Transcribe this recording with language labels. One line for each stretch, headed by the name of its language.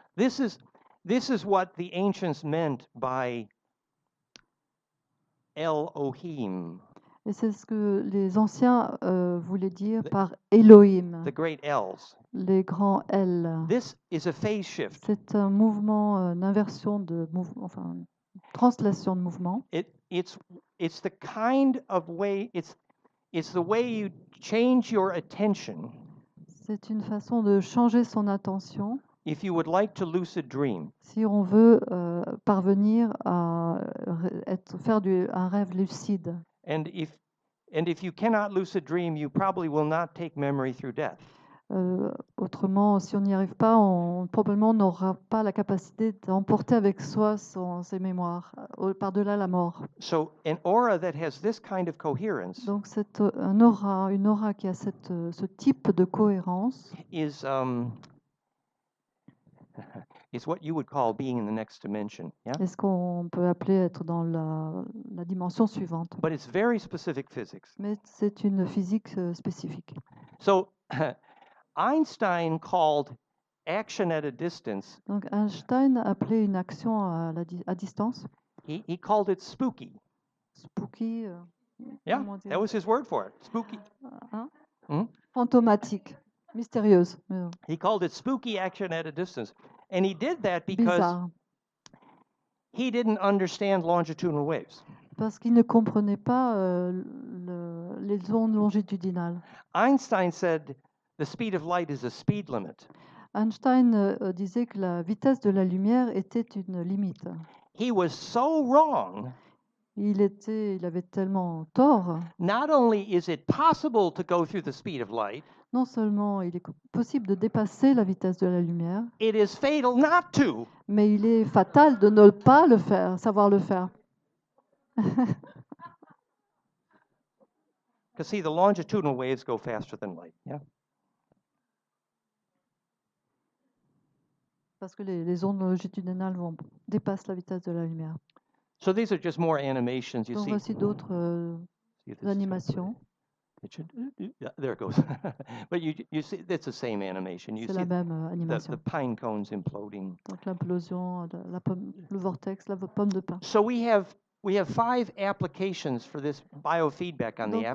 English: This is what the ancients meant by Elohim.
French: Et c'est ce que les anciens voulaient dire par Elohim.
English: The great L's.
French: Les grands L.
English: This is a phase shift.
French: C'est un mouvement, une inversion de mouvement, enfin, translation de mouvement.
English: It's the kind of way it's the way you change your attention.
French: C'est une façon de changer son attention.
English: If you would like to lucid dream.
French: Si on veut parvenir à faire un rêve lucide.
English: And if you cannot lucid dream, you probably will not take memory through death.
French: Autrement, si on n'y arrive pas, on probablement n'aura pas la capacité d'emporter avec soi ses mémoires par-delà la mort.
English: So an aura that has this kind of coherence.
French: Donc une aura qui a ce type de cohérence.
English: Is what you would call being in the next dimension. Yeah.
French: Est-ce qu'on peut appeler être dans la dimension suivante?
English: But it's very specific physics.
French: Mais c'est une physique spécifique.
English: So Einstein called action at a distance.
French: Donc Einstein appelait une action à distance.
English: He called it spooky. Spooky. Yeah, that was his word for it. Spooky.
French: Fantomatique, mystérieuse.
English: He called it spooky action at a distance, and he did that because
French: bizarre.
English: He didn't understand longitudinal waves.
French: Parce qu'il ne comprenait pas les ondes longitudinales.
English: Einstein said the speed of light is a speed limit.
French: Einstein disait que la vitesse de la lumière était une limite.
English: He was so wrong.
French: Il avait tellement tort.
English: Not only is it possible to go through the speed of light,
French: Non seulement il est possible de dépasser la vitesse de la lumière,
English: it is fatal not to.
French: mais il est fatal de ne pas le faire, savoir le faire.
English: Because see, the longitudinal waves go faster than light. Yeah.
French: Parce que les ondes longitudinales dépassent la vitesse de la lumière.
English: So these are just more animations. You
French: Donc
English: see.
French: voici d'autres animations.
English: It should, yeah, there it goes. But you see, it's the same animation. You
French: C'est
English: see
French: la même animation.
English: the pine cones imploding.
French: Donc l'implosion, le vortex, la pomme de pin.
English: So we have 5 applications for this biofeedback on the App